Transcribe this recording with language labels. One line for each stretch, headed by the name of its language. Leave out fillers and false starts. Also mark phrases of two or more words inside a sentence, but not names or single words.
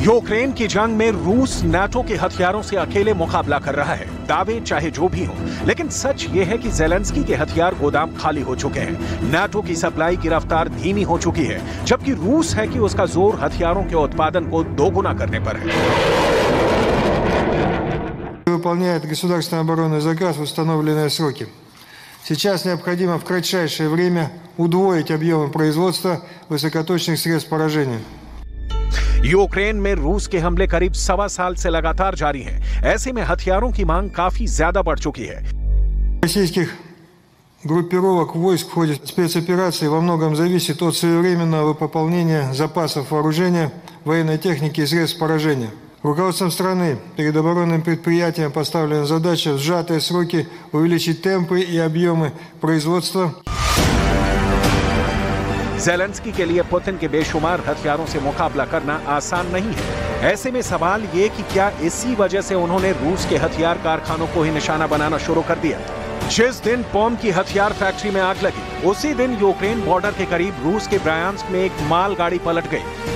Hindi: यूक्रेन की जंग में रूस नाटो के हथियारों से अकेले मुकाबला कर रहा है। दावे चाहे जो भी हो, लेकिन सच ये है कि ज़ेलेंस्की के हथियार गोदाम खाली हो चुके हैं। नाटो की सप्लाई की रफ्तार धीमी हो चुकी है, जबकि रूस है कि उसका जोर हथियारों के उत्पादन को दोगुना करने पर है।
Russian: Выполняет государственный оборонный заказ в установленные сроки. Сейчас необходимо в кратчайшее время удвоить объемы производства высокоточных средств поражения.
Hindi: यूक्रेन में रूस के हमले करीब 1.25 साल से लगातार जारी हैं। ऐसे में हथियारों की मांग काफी ज्यादा बढ़ चुकी है।
Russian: Российских группировок войск в ходе спецоперации во многом зависит от своевременного пополнения запасов вооружения, военной техники и средств поражения. Руководством страны перед оборонным предприятием поставлена задача в сжатые сроки увеличить темпы и объемы производства.
Hindi: ज़ेलेंस्की के लिए पुतिन के बेशुमार हथियारों से मुकाबला करना आसान नहीं है। ऐसे में सवाल ये कि क्या इसी वजह से उन्होंने रूस के हथियार कारखानों को ही निशाना बनाना शुरू कर दिया। जिस दिन पॉम की हथियार फैक्ट्री में आग लगी, उसी दिन यूक्रेन बॉर्डर के करीब रूस के ब्रायांस्क में एक मालगाड़ी पलट गई।